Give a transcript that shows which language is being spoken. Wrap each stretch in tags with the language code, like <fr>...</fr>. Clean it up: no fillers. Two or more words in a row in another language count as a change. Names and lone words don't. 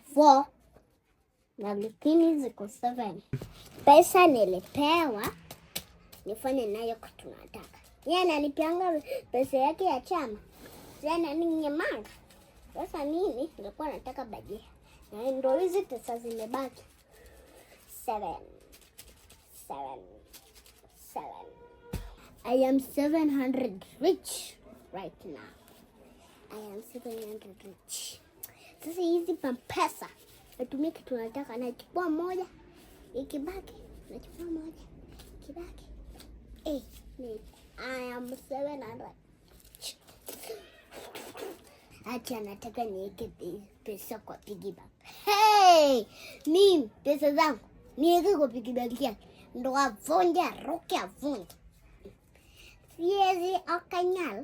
<sw>4 na lakini ziko 7. Pesa nilipewa nifanye nayo kitu nataka. Yeye ananipianga pesa yake ya chama. Jana ninyemanga. Sasa mimi nilikuwa nataka bajia. Na ndio hizi pesa zimebaki. 7.</sw> <en>I am 700 rich right now. I am 700 rich.</en> <sw>Sasa hizi pesa natumia kitu nataka, nachukua moja, ikibaki nachukua moja, ikibaki.</sw> <en>I am 700.</en> <sw>Acha nataka niweke pesa kwa</sw> <en>piggy bank.</en> <sw>Hey! Mimi pesa zangu niweke kwa</sw> <en>piggy bank</en> <sw>yake. Ndo avunja roke avunja. Siezi akanyal.</sw>